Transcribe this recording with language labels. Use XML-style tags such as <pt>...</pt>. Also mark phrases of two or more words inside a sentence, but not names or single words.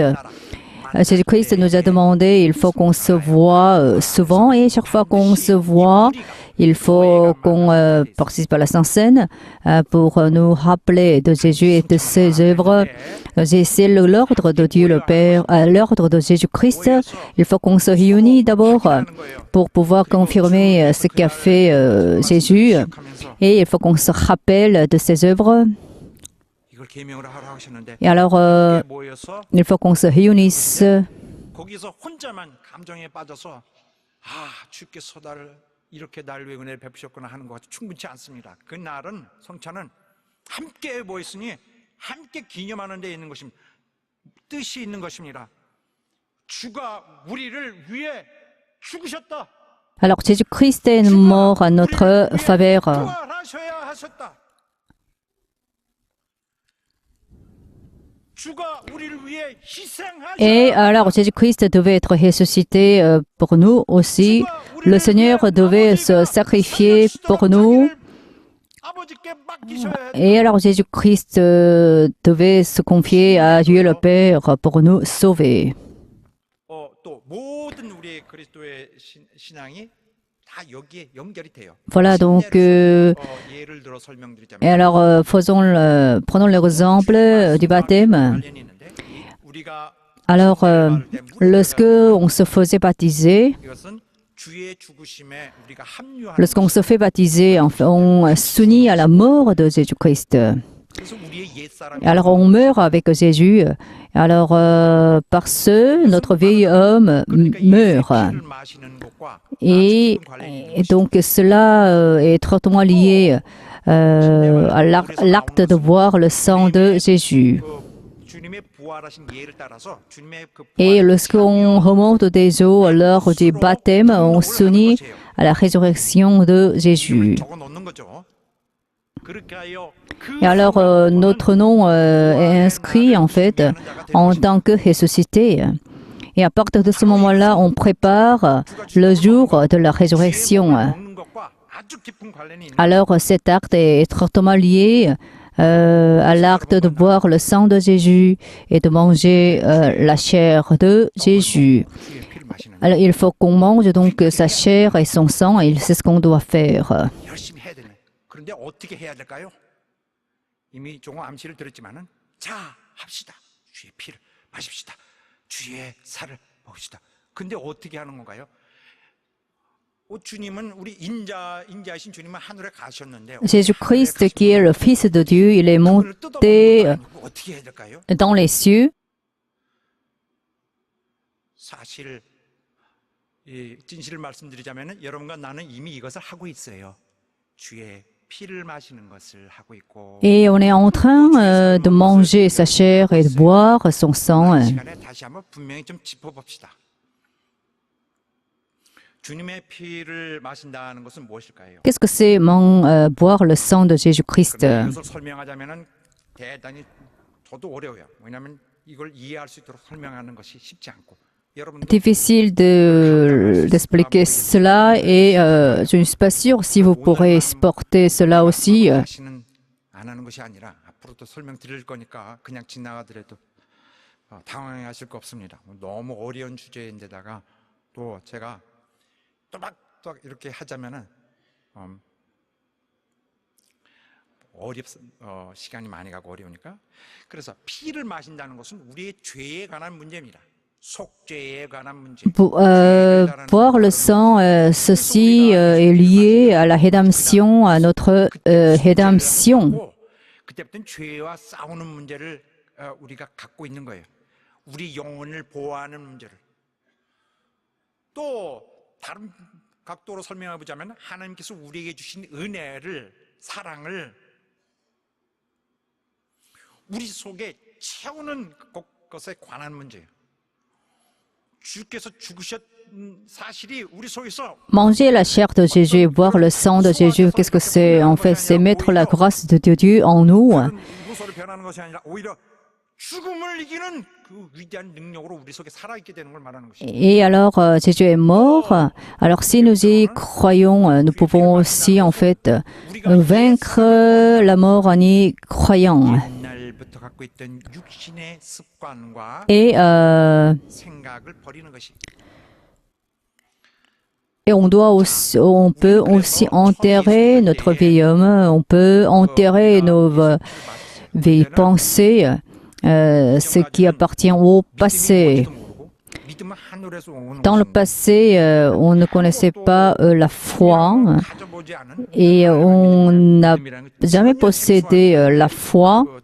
<fr>Jésus-Christ nous a demandé, il faut qu'on se voit souvent, et chaque fois qu'on se voit, il faut qu'on participe à la Sainte Seine pour nous rappeler de Jésus et de ses œuvres. C'est l'ordre de Dieu le Père, l'ordre de Jésus-Christ. Il faut qu'on se réunisse d'abord pour pouvoir confirmer ce qu'a fait Jésus, et il faut qu'on se rappelle de ses œuvres.</fr> <ko>이걸 계명으로 하라 하셨는데</ko> <fr>Et alors,</fr> <ko>모여서</ko> <fr>il faut qu'on se réunisse.</fr> <ko>거기서 혼자만 감정에 빠져서 주께서 나를 이렇게 날 위해 은혜를 베푸셨구나 하는 것 충분치 않습니다. 그 날은 성찬은 함께 모였으니 함께 기념하는 데 있는 것입니다. 뜻이 있는 것입니다. 주가 우리를 위해 죽으셨다.</ko> <fr>Alors, Jésus-Christ est mort à notre faveur.</fr> <ko>부활하셔야 하셨다. 주가 우리를 위해 희생하셨다.</ko> <fr>Et alors, Jésus-Christ devait être ressuscité pour nous aussi. Le Seigneur devait se sacrifier pour nous.</fr> <ko>아버지께 맡기셔야 했다.</ko> <fr>Et alors, Jésus-Christ devait se confier à Dieu le Père pour nous sauver.</fr> <ko>또 모든 우리의 그리스도의 신앙이 다 여기에 연결이 돼요.</ko> <fr>Voilà, donc,</fr> <ko>예를 들어 설명드리자면</ko> <fr>et alors, prenons l'exemple du baptême.</fr> <ko>관련이 있는데 우리가</ko> <fr>Alors, lorsque on se faisait baptiser,</fr> <ko>이것은 주의 죽으심에 우리가 합류하는</ko> <fr>lorsqu'on se fait baptiser, on s'unit à la mort de Jésus-Christ.</fr> <ko>그래서 우리의 옛사람이</ko> <fr>Alors, on meurt avec Jésus. Alors, par ce, notre vieil homme meurt.</fr> <ko>피를 마시는 것과</ko> <fr>Et donc, cela est étroitement lié à l'acte de boire le sang de Jésus.</fr> <ko>주님의 부활하신 예를 따라서 주님의 그</ko> <fr>Et lorsqu'on remonte des eaux lors du baptême, on s'unit à la résurrection de Jésus.</fr> <ko>적어 놓는 거죠. 그렇게 하여 그</ko> <fr>Et alors, notre nom est inscrit en fait en tant que ressuscité. Et à partir de ce moment-là, on prépare le jour de la résurrection.</fr> <ko>먹는 것과 아주 깊은 관련이 있는</ko> <fr>Alors, cet acte est étroitement lié à l'acte de boire le sang de Jésus et de manger la chair de Jésus.</fr> <ko>주의 피를 마시는</ko> <fr>Alors, il faut qu'on mange donc sa chair et son sang, et c'est ce qu'on doit faire.</fr> <ko>열심히 해야 되네. 그런데 어떻게 해야 될까요? 이미 종호 암시를 들었지만은 자 합시다. 주의 피를 마십시다. 주의 살을 먹읍시다. 근데 어떻게 하는 건가요? 주님은 우리 인자하신 주님은 하늘에 가셨는데</ko> <fr>Jésus-Christ, qui est le Fils de Dieu, il est</fr> <ko>그분을</ko> <fr>monté</fr> <ko>뜯어먹는 거 어떻게 해야 될까요?</ko> <fr>dans les cieux.</fr> <ko>사실 이 진실을 말씀드리자면은 여러분과 나는 이미 이것을 하고 있어요. 주의 피를 마시는 것을 하고 있고</ko> <fr>Et on est en train de manger sa chair et de boire son sang.</fr> <ko>시간에 다시 한번 분명히 좀 짚어봅시다. 주님의 피를 마신다는 것은 무엇일까요?</ko> <fr>Qu'est-ce que c'est boire le sang de Jésus-Christ?</fr> <ko>이것을 설명하자면은 대단히 저도 어려워요. 왜냐하면 이걸 이해할 수 있도록 설명하는 것이 쉽지 않고 여러분도</ko> <fr>Difficile d'expliquer cela, et je ne suis pas sûre si vous pourrez supporter cela aussi.</fr> <ko>다시는 안 하는 것이 아니라 앞으로도 설명드릴 거니까 그냥 지나가더라도 당황하실 거 없습니다. 너무 어려운 주제인데다가 또 제가 또박또박 이렇게 하자면은 시간이 많이 가고 어려우니까. 그래서 피를 마신다는 것은 우리의 죄에 관한 문제입니다. 속죄에 관한 문제.</ko> <fr>Boire le sang, ceci est lié à la rédemption, à notre rédemption.</fr> <ko>그때부터는 죄와 싸우는 문제를 우리가 갖고 있는 거예요. 우리 영혼을 보호하는 문제를. 또 다른 각도로 설명해 보자면 하나님께서 우리에게 주신 은혜를, 사랑을 우리 속에 채우는 것에 관한 문제예요. 주께서 죽으셨 사실이 우리 속에서</ko> <fr>Manger la chair de Jésus et boire le sang de Jésus, qu'est-ce que c'est? En fait, c'est mettre la grâce de Dieu en nous.</fr> <ko>무소로 변하는 것이 아니라 오히려 죽음을 이기는 그 위대한 능력으로 우리 속에 살아있게 되는 걸 말하는 것이죠.</ko> <fr>Et alors, Jésus est mort. Alors, si nous y croyons, nous pouvons aussi, en fait, vaincre la mort en y croyant.</fr> <ko>옛날부터 갖고 있던 육신의 습관과</ko> <fr>Et</fr> <ko>생각을 버리는 것이.</ko> <fr>Et on peut aussi enterrer notre vieil homme, on peut enterrer nos vieilles pensées, ce qui appartient au passé. Dans le passé, on ne connaissait pas la foi et on n'a jamais possédé la foi.</fr>